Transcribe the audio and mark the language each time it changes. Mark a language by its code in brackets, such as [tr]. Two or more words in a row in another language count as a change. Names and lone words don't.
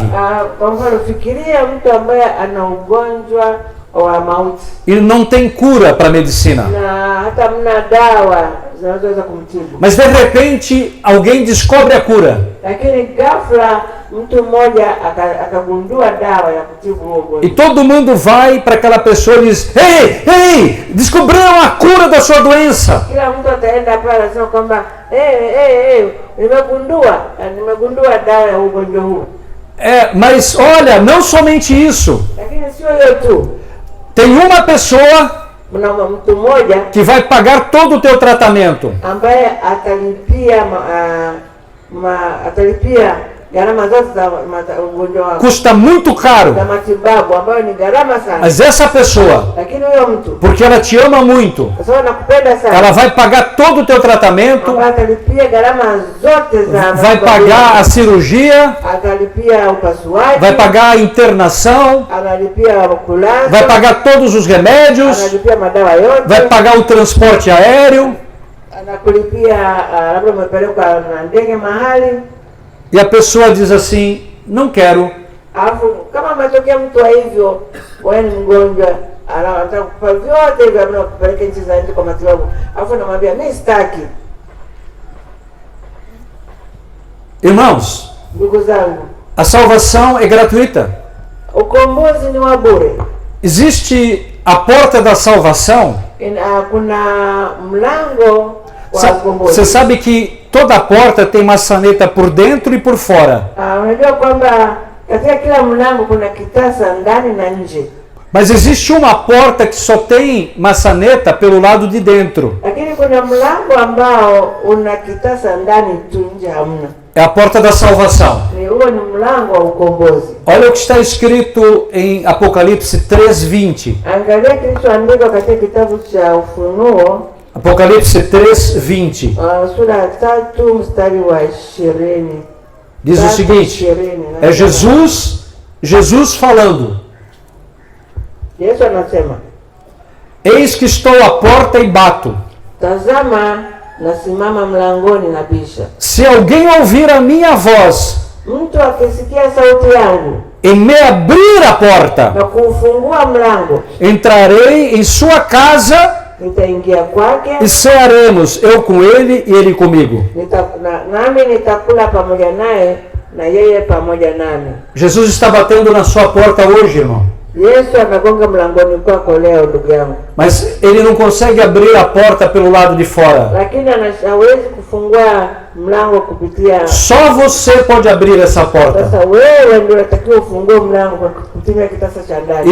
[sw] Kwa mfano, fikiria mtu ambaye ana ugonjwa wa mauti [pt] e não tem cura para a medicina. [sw] na hata mna dawa zinazoweza kumtibu, [pt] Mas de repente alguém descobre a cura. [sw] lakini ghafla mtu mmoja akagundua dawa ya kutibu huo ugonjwa. [pt] E todo mundo vai para aquela pessoa e diz: Ei, ei, descobriram a cura da sua doença. [sw] Kila mtu ataenda pale anasema kwamba nimegundua dawa ya ugonjwa huu. [pt] Mas olha, não somente isso. [sw] Lakini sio hiyo tu, [pt] Tem uma pessoa [sw] mna mtu mmoja [pt] que vai pagar todo o teu tratamento. [sw] ambaye atalipia gharama zote za ugonjwa wako, [pt] Custa muito caro. [sw] za matibabu ambayo ni gharama sana. [pt] Mas essa pessoa, [sw] Lakini huyo mtu [pt] porque ela te ama muito, [sw] kwa sababu nakupenda sana, [pt] ela vai pagar todo o teu tratamento, [sw] ambaye atalipia gharama zote za [pt] vai pagar a cirurgia, [sw] atalipia upasuaji, [pt] vai pagar a internação, [sw] analipia kulazwa, [pt] vai pagar todos os remédios, [sw] analipia madawa yote, [pt] vai pagar o transporte aéreo. [sw] anakulipia labda umepelekwa na ndege mahali. [pt] E a pessoa diz assim: não quero. [sw] Alafu kama ametokea mtu wa hivyo, wewe ni mgonjwa, anataka kupa vyote hivyo, labda kupeleka nchi za nje kwa matibabu, alafu namwambia mimi sitaki. [pt] Irmãos, [sw] Ndugu zangu, [pt] a salvação é gratuita. [sw] ukombozi ni wa bure. [pt] Existe a porta da salvação. [sw] Kuna mlango wa [pt] Você [sw] ukombozi. [pt] sabe que toda porta tem maçaneta por dentro e por fora. [sw] Unajua kwamba katika kila mlango kuna kitasa ndani na nje. [pt] Mas existe uma porta que só tem maçaneta pelo lado de dentro. [sw] Lakini kuna mlango ambao una kitasa ndani tu, nje hamna. [pt] É a porta da salvação. [sw] Huo ni mlango wa ukombozi. [pt] Olha o que está escrito em Apocalipse 3:20. [sw] Angalia kilichoandikwa katika kitabu cha Ufunuo, [pt] Apocalipse 3:20. [sw] sura ya 3 mstari wa 20. [pt] Diz o seguinte: é Jesus falando. [sw] Yesu anasema, [pt] Eis que estou à porta e bato. [sw] tazama, nasimama mlangoni na bisha. [pt] Se alguém ouvir a minha voz [sw] Mtu akisikia sauti yangu [pt] e me abrir a porta, [sw] na kufungua mlango, [pt] entrarei em sua casa [sw] nitaingia kwake, [pt] e cearemos, eu com ele e ele comigo. [sw] nami nitakula pamoja naye na yeye pamoja nami. [pt] Jesus está batendo na sua porta hoje, irmão. [sw] Yesu anagonga mlangoni kwako leo, ndugu yangu. [pt] Mas ele não consegue abrir a porta pelo lado de fora. [sw] Lakini hawezi kufungua mlango kupitia. [pt] Só você pode abrir essa porta. [sw] Sasa wewe ndio unatakiwa ufungue mlango kwa kutumia kitasa cha ndani.